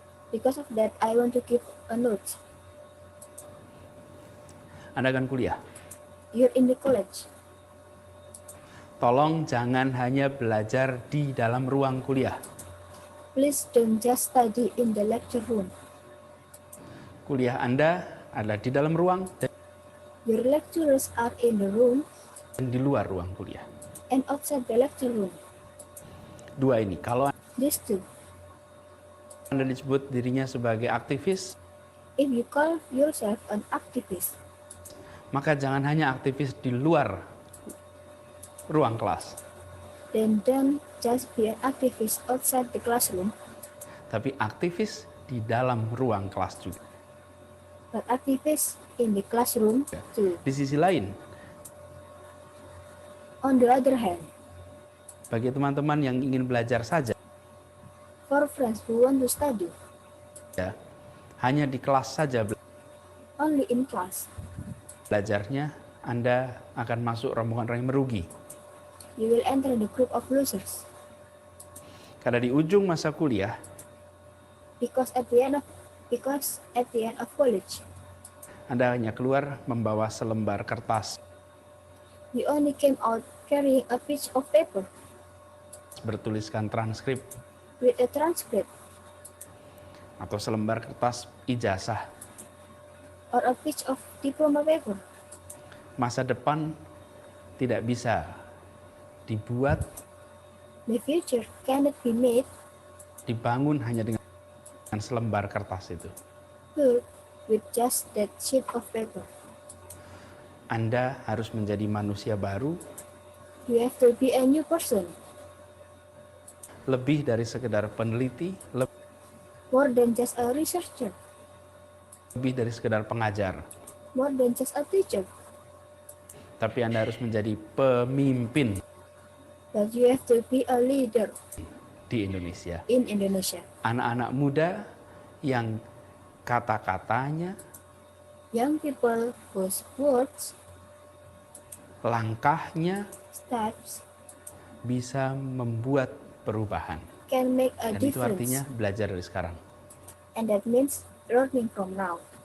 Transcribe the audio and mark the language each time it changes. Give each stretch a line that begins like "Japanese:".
English: Because of that, I want to give a note.
Indonesian: Anda akan kuliah.
English: You're in the college.
Indonesian: Tolong jangan hanya belajar di dalam ruang kuliah.
English: Please don't just study in the lecture room.
Indonesian: Kuliah Anda adalah di dalam ruang
English: Your lecturers are in the room
Indonesian: dan di luar ruang kuliah.
English: and outside the lecture room.
Indonesian: Dua ini, kalau
English: These two.
Indonesian: Anda disebut dirinya sebagai aktivis,
English: If you call yourself an activist,
Indonesian: maka jangan hanya aktivis di luar ruang kelas,
English: then don't just be an activist outside the classroom,
Indonesian: tapi aktivis di dalam ruang kelas juga.
English: but activists in the classroom too.
Indonesian: Di sisi lain,
English: On the other hand,
Indonesian: bagi teman-teman yang ingin belajar saja,
English: for friends who want to study
Indonesian: ya, hanya di kelas saja
English: only in class,
Indonesian: belajarnya, Anda akan masuk rombongan orang yang merugi.
English: you will enter the group of losers.
Indonesian: Karena di ujung masa kuliah,
English: Because at the end of college,
Indonesian: Anda hanya keluar membawa selembar kertas
English: you only came out carrying a piece of paper
Indonesian: bertuliskan transkrip
English: with a transcript
Indonesian: atau selembar kertas ijazah.
English: or a piece of diploma paper.
Indonesian: Masa depan tidak bisa dibuat
English: The future cannot be made,
Indonesian: dibangun hanya dengan selembar kertas itu.
English: built with just that sheet of paper.
Indonesian: Anda harus menjadi manusia baru,
English: You have to be a new person,
Indonesian: lebih dari sekedar peneliti,
English: more than just a researcher,
Indonesian: lebih dari sekedar pengajar.
English: more than just a teacher.
Indonesian: Tapi Anda harus menjadi pemimpin
English: But you have to be a leader
Indonesian: di Indonesia.
English: in Indonesia.
Indonesian: Anak-anak muda yang kata-katanya,
English: Young people whose words,
Indonesian: langkahnya
English: steps
Indonesian: bisa membuat perubahan.
English: can make a
Indonesian: Dan itu
English: difference.
Indonesian: artinya belajar dari sekarang.
English: And that means learning from now.